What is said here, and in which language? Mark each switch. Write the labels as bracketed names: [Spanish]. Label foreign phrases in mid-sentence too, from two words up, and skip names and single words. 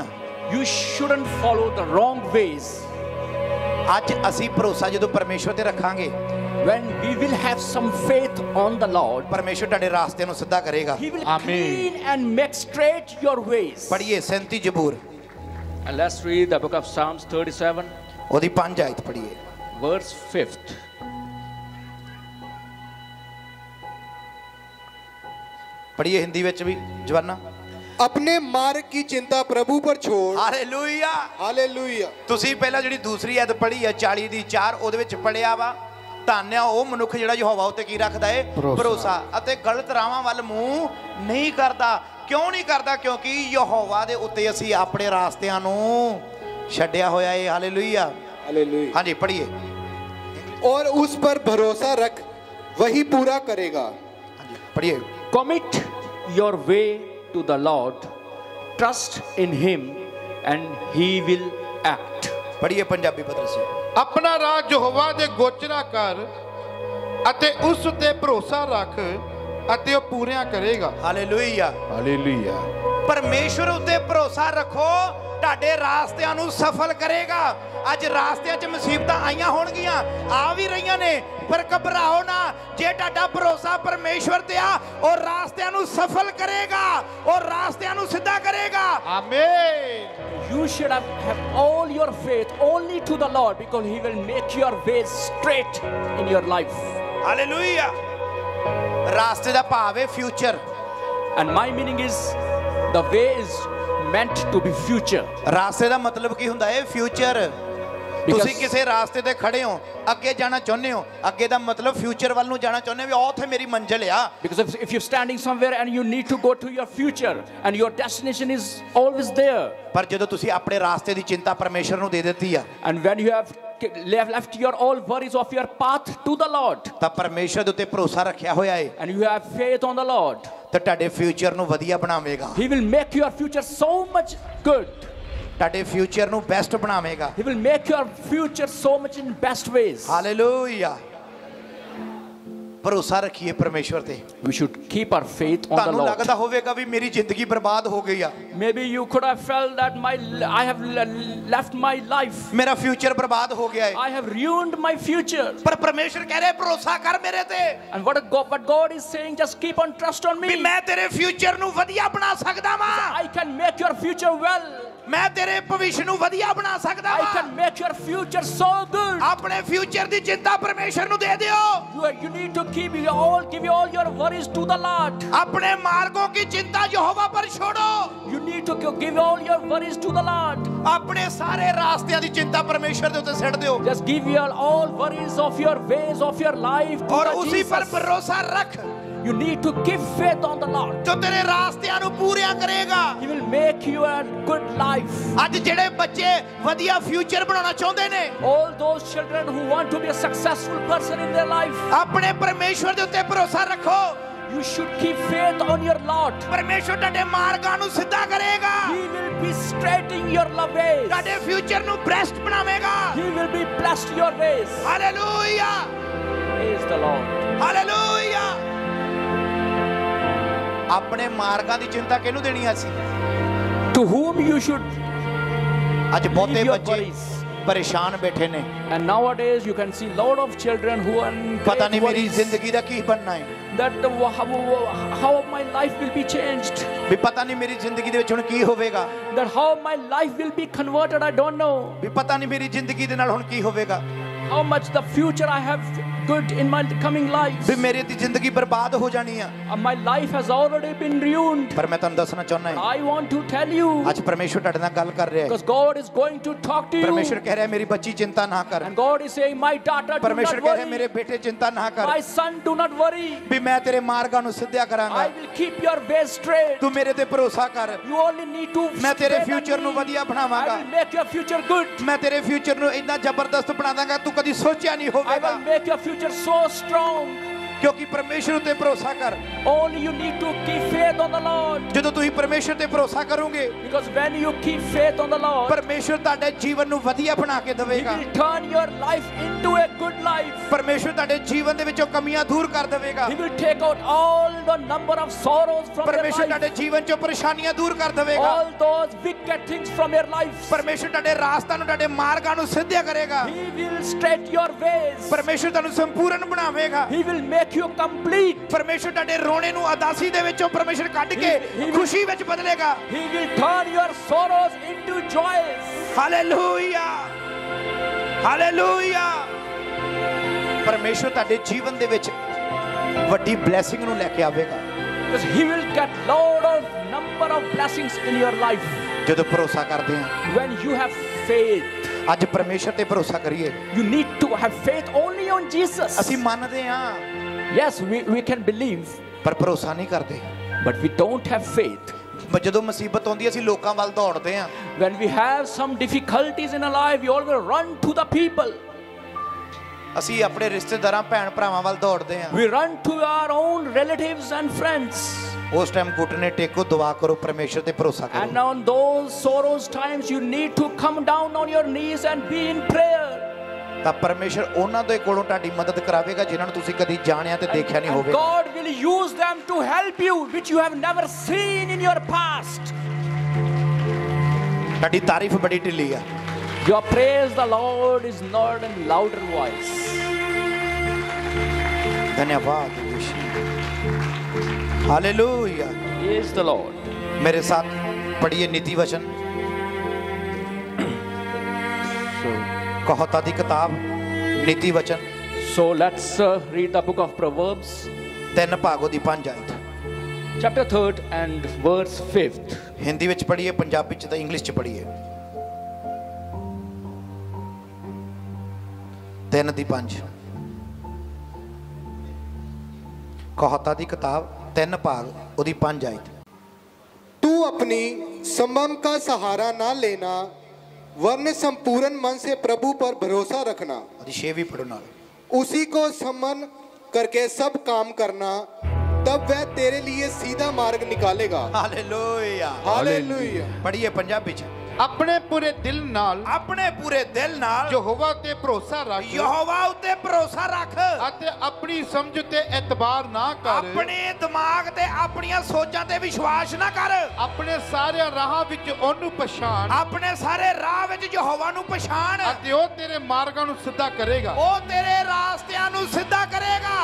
[English] You shouldn't follow the wrong ways. [Punjabi] ਅੱਜ ਅਸੀਂ ਭਰੋਸਾ ਜਦੋਂ ਪਰਮੇਸ਼ਰ ਤੇ ਰੱਖਾਂਗੇ, [English] when we will have some faith on the Lord, [Punjabi] ਪਰਮੇਸ਼ਰ ਤੁਹਾਡੇ ਰਾਸਤੇ ਨੂੰ ਸਿੱਧਾ ਕਰੇਗਾ। [English] He will clean and make straight your ways. [Punjabi] ਪੜ੍ਹੀਏ 37 ਜ਼ਬੂਰ, [English] And let's read the book of Psalms 37, [Punjabi] ਉਹਦੀ 5 ਆਇਤ ਪੜ੍ਹੀਏ। [English] verse 5th. [Punjabi] ਪੜ੍ਹੀਏ ਹਿੰਦੀ ਵਿੱਚ ਵੀ ਜਵਾਨਾਂ। [Hindi] अपने मार्ग की चिंता प्रभु पर छोड़। हालेलुया हालेलुया। [Punjabi] ਤੁਸੀਂ ਪਹਿਲਾਂ ਜਿਹੜੀ ਦੂਸਰੀ ਆਇਤ ਪੜ੍ਹੀ ਹੈ 40 ਦੀ 4 ਉਹਦੇ ਵਿੱਚ ਪੜਿਆ ਵਾ ਧੰਨ ਆ ਉਹ ਮਨੁੱਖ ਜਿਹੜਾ ਯਹੋਵਾ ਉੱਤੇ ਕੀ ਰੱਖਦਾ ਏ ਭਰੋਸਾ ਅਤੇ ਗਲਤ ਰਾਹਾਂ ਵੱਲ ਮੂੰਹ ਨਹੀਂ ਕਰਦਾ। ਕਿਉਂ ਨਹੀਂ ਕਰਦਾ? ਕਿਉਂਕਿ ਯਹੋਵਾ ਦੇ ਉੱਤੇ ਅਸੀਂ ਆਪਣੇ ਰਾਸਤਿਆਂ ਨੂੰ ਛੱਡਿਆ ਹੋਇਆ ਏ। ਹਾਲੇਲੂਇਆ हालेलुया। ਹਾਂਜੀ पढ़िए। [Hindi] और उस पर भरोसा रख, वही पूरा करेगा। [Punjabi] ਹਾਂਜੀ पढ़िए। [English] Commit your way to the Lord, trust in him and he will act। [Hindi] पढ़िए पंजाबी पत्र से। [Punjabi] ਆਪਣਾ ਰਾਹ ਯਹੋਵਾ ਦੇ ਗੋਚਰਾ ਕਰ ਅਤੇ ਉਸ ਉੱਤੇ ਭਰੋਸਾ ਰੱਖ ਅਤੇ ਉਹ ਪੂਰੀਆਂ ਕਰੇਗਾ। ਹਾਲੇਲੂਇਆ ਹਾਲੇਲੂਇਆ। ਪਰਮੇਸ਼ਵਰ ਉੱਤੇ ਭਰੋਸਾ ਰੱਖੋ, ਤੁਹਾਡੇ ਰਾਸਤਿਆਂ ਨੂੰ ਸਫਲ ਕਰੇਗਾ। ਅੱਜ ਰਾਸਤਿਆਂ 'ਚ ਮੁਸੀਬਤਾਂ ਆਈਆਂ ਹੋਣਗੀਆਂ, ਆ ਵੀ ਰਹੀਆਂ ਨੇ, ਪਰ ਘਬਰਾਓ ਨਾ। ਜੇ ਤੁਹਾਡਾ ਭਰੋਸਾ ਪਰਮੇਸ਼ਵਰ ਤੇ ਆ, ਉਹ ਰਾਸਤਿਆਂ ਨੂੰ ਸਫਲ ਕਰੇਗਾ, ਉਹ ਰਾਸਤਿਆਂ ਨੂੰ ਸਿੱਧਾ ਕਰੇਗਾ। ਆਮੀਨ। [English] You should have all your faith only to the Lord, because he will make your ways straight in your life। [Punjabi] ਹਾਲੇਲੂਇਆ। ਰਾਸਤੇ ਦਾ ਭਾਵ ਹੈ ਫਿਊਚਰ। [English] And my meaning is the way is meant to be future। [Punjabi] ਰਾਸਤੇ ਦਾ ਮਤਲਬ ਕੀ ਹੁੰਦਾ ਹੈ? ਫਿਊਚਰ। ਤੁਸੀਂ ਕਿਸੇ ਰਾਸਤੇ ਤੇ ਖੜੇ ਹੋ, ਅੱਗੇ ਜਾਣਾ ਚਾਹੁੰਦੇ ਹੋ, ਅੱਗੇ ਦਾ ਮਤਲਬ ਫਿਊਚਰ ਵੱਲ ਨੂੰ ਜਾਣਾ ਚਾਹੁੰਦੇ ਹੋ, ਉੱਥੇ ਮੇਰੀ ਮੰਜ਼ਿਲ ਆ। [English] Because if you're standing somewhere and you need to go to your future and your destination is always there। [Punjabi] ਪਰ ਜਦੋਂ ਤੁਸੀਂ ਆਪਣੇ ਰਾਸਤੇ ਦੀ ਚਿੰਤਾ ਪਰਮੇਸ਼ਰ ਨੂੰ ਦੇ ਦਿੱਤੀ ਆ, [English] and when you have left your all worries of your path to the Lord, [Punjabi] ਤਾਂ ਪਰਮੇਸ਼ਰ ਦੇ ਉੱਤੇ ਭਰੋਸਾ ਰੱਖਿਆ ਹੋਇਆ ਹੈ, [English] and you have faith on the Lord, [Punjabi] ਤਾਂ ਤੁਹਾਡੇ ਫਿਊਚਰ ਨੂੰ ਵਧੀਆ ਬਣਾਵੇਗਾ। [English] he will make your future so much good। [Punjabi] ਤੁਹਾਡੇ ਫਿਊਚਰ ਨੂੰ ਬੈਸਟ ਬਣਾਵੇਗਾ। [English] he will make your future so much in best ways। [Punjabi] ਹਾਲੇਲੂਇਆ। ਭਰੋਸਾ ਰੱਖੀਏ ਪਰਮੇਸ਼ਵਰ ਤੇ। [English] we should keep our faith on the [Punjabi] ਤੁਹਾਨੂੰ [English] Lord। [Punjabi] ਲੱਗਦਾ ਹੋਵੇਗਾ ਵੀ ਮੇਰੀ ਜ਼ਿੰਦਗੀ ਬਰਬਾਦ ਹੋ ਗਈ ਆ, [English] maybe you could have felt that I have left my life, [Punjabi] ਮੇਰਾ ਫਿਊਚਰ ਬਰਬਾਦ ਹੋ ਗਿਆ ਹੈ। [English] I have ruined my future। [Punjabi] ਪਰ ਪਰਮੇਸ਼ਰ ਕਹਿ ਰਿਹਾ ਭਰੋਸਾ ਕਰ ਮੇਰੇ ਤੇ। [English] and what God is saying, just keep on trust on me। [Punjabi] ਵੀ ਮੈਂ ਤੇਰੇ ਫਿਊਚਰ ਨੂੰ ਵਧੀਆ ਬਣਾ ਸਕਦਾ ਵਾਂ। [English] I can make your future well। [Punjabi] ਮੈਂ ਤੇਰੇ ਭਵਿੱਖ ਨੂੰ ਵਧੀਆ ਬਣਾ ਸਕਦਾ [English] I [Punjabi] ਵਾਂ। [English] can make your future so good। [Punjabi] ਆਪਣੇ ਫਿਊਚਰ ਦੀ ਚਿੰਤਾ ਪਰਮੇਸ਼ਰ ਨੂੰ ਦੇ ਦਿਓ। [English] you need to give all your worries to the Lord। [Hindi] अपने मार्गों की चिंता यहोवा पर छोड़ो। [English] you need to give all your worries to the Lord। [Punjabi] ਆਪਣੇ ਸਾਰੇ ਰਾਸਤੇ ਦੀ ਚਿੰਤਾ ਪਰਮੇਸ਼ਵਰ ਦੇ ਉੱਤੇ ਸੁੱਟ ਦਿਓ। [English] just give all worries of your ways of your life to [Hindi] और [English] the [Hindi] उसी [English] Jesus। [Hindi] पर भरोसा रख। [English] you need to give faith on the Lord। [Punjabi] ਜੋ ਤੇਰੇ ਰਾਸਤਿਆਂ ਨੂੰ ਪੂਰੀਆਂ ਕਰੇਗਾ। [English] he will make you a good life। [Punjabi] ਅੱਜ ਜਿਹੜੇ ਬੱਚੇ ਵਧੀਆ ਫਿਊਚਰ ਬਣਾਉਣਾ ਚਾਹੁੰਦੇ ਨੇ, [English] all those children who want to be a successful person in their life, [Punjabi] ਆਪਣੇ ਪਰਮੇਸ਼ਵਰ ਦੇ ਉੱਤੇ ਭਰੋਸਾ ਰੱਖੋ। [English] you should keep faith on your Lord। [Punjabi] ਪਰਮੇਸ਼ਵਰ ਤੁਹਾਡੇ ਮਾਰਗਾਂ ਨੂੰ ਸਿੱਧਾ ਕਰੇਗਾ। [English] he will be straightening your ways। [Punjabi] ਤੁਹਾਡੇ ਫਿਊਚਰ ਨੂੰ ਬੈਸਟ ਬਣਾਵੇਗਾ। [English] he will be blessed your ways। [Punjabi] हालेलुया। [English] praise the Lord। [Punjabi] हालेलुया। ਆਪਣੇ ਮਾਰਗਾਂ ਦੀ ਚਿੰਤਾ ਕਿਹਨੂੰ ਦੇਣੀ ਹੈ ਅਸੀਂ? [English] to whom you should [Punjabi] ਅੱਜ ਬਹੁਤੇ [English] leave your [Punjabi] बच्चे [English] worries। [Punjabi] ਪਰੇਸ਼ਾਨ ਬੈਠੇ ਨੇ। [English] and nowadays you can see lot of children who are in [Punjabi] पता [English] great [Punjabi] ਨਹੀਂ ਮੇਰੀ [English] worries [Punjabi] ਜ਼ਿੰਦਗੀ ਦਾ ਕੀ ਬਣਨਾ ਹੈ, [English] that how my life will be changed, [Punjabi] ਵੀ ਪਤਾ ਨਹੀਂ ਮੇਰੀ ਜ਼ਿੰਦਗੀ ਦੇ ਵਿੱਚ ਹੁਣ ਕੀ ਹੋਵੇਗਾ, [English] that how my life will be converted, I don't know, [Punjabi] ਵੀ ਪਤਾ ਨਹੀਂ ਮੇਰੀ ਜ਼ਿੰਦਗੀ ਦੇ ਨਾਲ ਹੁਣ ਕੀ ਹੋਵੇਗਾ, [English] how much the future I have good in my coming life। [Punjabi] ਵੀ ਮੇਰੀ ਦੀ ਜ਼ਿੰਦਗੀ ਬਰਬਾਦ ਹੋ ਜਾਣੀ ਹੈ। [English] my life has already been ruined। [Punjabi] ਪਰ ਮੈਂ ਤੁਹਾਨੂੰ ਦੱਸਣਾ ਚਾਹੁੰਦਾ ਹਾਂ, [English] I want to tell you, [Punjabi] ਅੱਜ ਪਰਮੇਸ਼ਵਰ ਤੁਹਾਡੇ ਨਾਲ ਗੱਲ ਕਰ ਰਿਹਾ ਹੈ। [English] because God is going to talk to you, [Punjabi] ਪਰਮੇਸ਼ਵਰ ਕਹਿ ਰਿਹਾ ਹੈ ਮੇਰੀ ਬੱਚੀ ਚਿੰਤਾ ਨਾ ਕਰ। [English] and God is saying, my daughter, do [Punjabi] परमेश्वर [English] not [Punjabi] ਕਹਿ ਰਿਹਾ ਹੈ ਮੇਰੇ [English] worry, [Punjabi] ਬੇਟੇ ਚਿੰਤਾ ਨਾ ਕਰ, [English] my son, do not worry, [Punjabi] ਵੀ ਮੈਂ ਤੇਰੇ ਮਾਰਗਾਂ ਨੂੰ ਸਿੱਧਾ ਕਰਾਂਗਾ। [English] I will keep your ways straight। [Punjabi] ਤੂੰ ਮੇਰੇ ਤੇ ਭਰੋਸਾ ਕਰ, [English] you only need to [Punjabi] ਮੈਂ ਤੇਰੇ [English] stand on [Punjabi] ਫਿਊਚਰ ਨੂੰ [English] me। [Punjabi] वधिया [English] I [Punjabi] ਬਣਾਵਾਂਗਾ। [English] will make your future good। [Punjabi] ਮੈਂ ਤੇਰੇ ਫਿਊਚਰ ਨੂੰ ਇਤਨਾ ਜ਼ਬਰਦਸਤ [Hindi] बना दूंगा [Punjabi] ਤੂੰ ਕਦੀ ਸੋਚਾ ਨਹੀਂ [English] I [Punjabi] ਹੋਵੇਗਾ। [English] will make your future so strong। [Punjabi] ਕਿਉਂਕਿ ਪਰਮੇਸ਼ਵਰ ਉੱਤੇ ਭਰੋਸਾ ਕਰ। [English] only you need to keep faith on the Lord। [Punjabi] ਜਦੋਂ ਤੁਸੀਂ ਪਰਮੇਸ਼ਰ ਤੇ ਭਰੋਸਾ ਕਰੋਗੇ, [English] because when you keep faith on the Lord, [Punjabi] ਪਰਮੇਸ਼ਰ ਤੁਹਾਡੇ ਜੀਵਨ ਨੂੰ ਵਧੀਆ ਬਣਾ ਕੇ [English] He [Punjabi] ਦੇਵੇਗਾ। [English] will turn your life into a good life। [Punjabi] ਪਰਮੇਸ਼ਰ ਤੁਹਾਡੇ ਜੀਵਨ ਦੇ ਵਿੱਚੋਂ ਕਮੀਆਂ ਦੂਰ ਕਰ ਦੇਵੇਗਾ। [English] He will take out all the number of sorrows from your [Punjabi] ਪਰਮੇਸ਼ਰ [English] life, [Punjabi] ਤੁਹਾਡੇ ਜੀਵਨ ਚੋਂ ਪਰੇਸ਼ਾਨੀਆਂ ਦੂਰ ਕਰ ਦੇਵੇਗਾ। [English] all those wicked things from your life। [Punjabi] ਪਰਮੇਸ਼ਰ ਤੁਹਾਡੇ ਰਾਸਤਾਂ ਨੂੰ ਤੁਹਾਡੇ ਮਾਰਗਾਂ ਨੂੰ ਸਿੱਧਾ ਕਰੇਗਾ। [English] He will straight your ways। [Punjabi] ਪਰਮੇਸ਼ਰ ਤੁਹਾਨੂੰ ਸੰਪੂਰਨ ਬਣਾਵੇਗਾ। [English] He will make you complete। [Punjabi] ਪਰਮੇਸ਼ਰ ਤੁਹਾਡੇ ਰੋਣੇ ਨੂੰ ਉਦਾਸੀ ਦੇ ਵਿੱਚੋਂ ਪਰਮੇਸ਼ਰ ਕੱਢ ਕੇ ਖੁਸ਼ੀ ਵਿੱਚ ਬਦਲੇਗਾ। [English] He will turn your sorrows into joys। [Punjabi] ਹਾਲੇਲੂਇਆ, ਹਾਲੇਲੂਇਆ। ਪਰਮੇਸ਼ਰ ਤੁਹਾਡੇ ਜੀਵਨ ਦੇ ਵਿੱਚ ਵੱਡੀ ਬਲੇਸਿੰਗ ਨੂੰ ਲੈ ਕੇ ਆਵੇਗਾ। [English] because He will get lot of number of blessings in your life [Punjabi] ਜਦੋਂ ਭਰੋਸਾ ਕਰਦੇ ਹਾਂ, [English] when you have faith. [Punjabi] ਅੱਜ ਪਰਮੇਸ਼ਰ ਤੇ ਭਰੋਸਾ ਕਰੀਏ। [English] You need to have faith only on Jesus. [Punjabi] ਅਸੀਂ ਮੰਨਦੇ ਹਾਂ [English] Yes, we can believe, [Punjabi] ਪਰ ਭਰੋਸਾ ਨਹੀਂ ਕਰਦੇ। [English] but we don't have faith. [Punjabi] ਜਦੋਂ ਮੁਸੀਬਤ ਆਉਂਦੀ ਹੈ, ਅਸੀਂ ਲੋਕਾਂ ਵੱਲ ਦੌੜਦੇ ਹਾਂ। [English] When we have some difficulties in our life, we always run to the people. [Punjabi] ਅਸੀਂ ਆਪਣੇ ਰਿਸ਼ਤੇਦਾਰਾਂ ਭੈਣ ਭਰਾਵਾਂ ਵੱਲ ਦੌੜਦੇ ਹਾਂ। [English] We run to our own relatives and friends. [Punjabi] ਉਸ ਟਾਈਮ ਘੁਟਨੇ ਟੇਕੋ, ਦੁਆ ਕਰੋ, ਪਰਮੇਸ਼ਰ ਤੇ ਭਰੋਸਾ [English] And [Punjabi] ਕਰੋ। [English] on those sorrows times, you need to come down on your knees and be in prayer. [Punjabi] ਤਾਂ ਪਰਮੇਸ਼ਰ ਉਹਨਾਂ ਦੇ ਕੋਲੋਂ ਤੁਹਾਡੀ ਮਦਦ ਕਰਾਵੇਗਾ ਜਿਨ੍ਹਾਂ ਨੂੰ ਤੁਸੀਂ ਕਦੀ ਜਾਣਿਆ ਤੇ ਦੇਖਿਆ ਨਹੀਂ [English] And [Punjabi] ਹੋਵੇਗਾ। [English] God will use them to help you, which you have never seen in your past. [Punjabi] ਤੁਹਾਡੀ ਤਾਰੀਫ ਬੜੀ ਢਿੱਲੀ ਆ। [English] Your praise the Lord is not in louder voice. [Hindi] धन्यवाद यीशु, हालेलुया। [English] He is the Lord. [Hindi] मेरे साथ पढ़िए नीति वचन, [Punjabi] ਕਹਤਾ ਦੀ ਕਿਤਾਬ [Hindi] नीति वचन। [English] So let's read the book of Proverbs, [Punjabi] 3 ਭਾਗਾਂ ਦੀ 5 ਆਇਤ। [English] chapter 3 and verse 5. [Punjabi] ਹਿੰਦੀ ਵਿੱਚ ਪੜ੍ਹੀਏ, ਪੰਜਾਬੀ 'ਚ ਤੇ ਇੰਗਲਿਸ਼ 'ਚ ਪੜ੍ਹੀਏ। 3 ਦੀ 5 ਕਹਤਾ ਦੀ ਕਿਤਾਬ 3 ਭਾਗ ਓਦੀ 5 ਆਇਤ। [Hindi] तू अपनी संभव का सहारा ना लेना, वरन संपूर्ण मन से प्रभु पर भरोसा रखना। [Punjabi] ਓਦੀ 6 ਵੀ ਪੜ੍ਹੋ ਨਾਲ। [Hindi] उसी को समन करके सब काम करना, तब वह तेरे लिए सीधा मार्ग निकालेगा। हालेलुया, हालेलुया। [Punjabi] ਪੜ੍ਹੀਏ ਪੰਜਾਬੀ 'ਚ। ਆਪਣੇ ਪੂਰੇ ਦਿਲ ਨਾਲ ਆਪਣੇ ਪੂਰੇ ਦਿਲ ਨਾਲ ਯਹੋਵਾ ਤੇ ਭਰੋਸਾ ਰੱਖ ਯਹੋਵਾ ਉੱਤੇ ਭਰੋਸਾ ਰੱਖ। ਅਤੇ ਆਪਣੀ ਸਮਝ ਤੇ ਇਤਬਾਰ ਨਾ ਕਰ। ਆਪਣੇ ਦਿਮਾਗ ਤੇ ਆਪਣੀਆਂ ਸੋਚਾਂ ਤੇ ਵਿਸ਼ਵਾਸ ਨਾ ਕਰ। ਆਪਣੇ ਸਾਰੇ ਰਾਹਾਂ ਵਿੱਚ ਉਹਨੂੰ ਪਛਾਣ ਆਪਣੇ ਸਾਰੇ ਰਾਹ ਵਿੱਚ ਯਹੋਵਾ ਨੂੰ ਪਛਾਣ, ਅਤੇ ਉਹ ਤੇਰੇ ਮਾਰਗਾਂ ਨੂੰ ਸਿੱਧਾ ਕਰੇਗਾ। ਓ ਤੇਰੇ ਰਾਸਤਿਆਂ ਨੂੰ ਸਿੱਧਾ ਕਰੇਗਾ।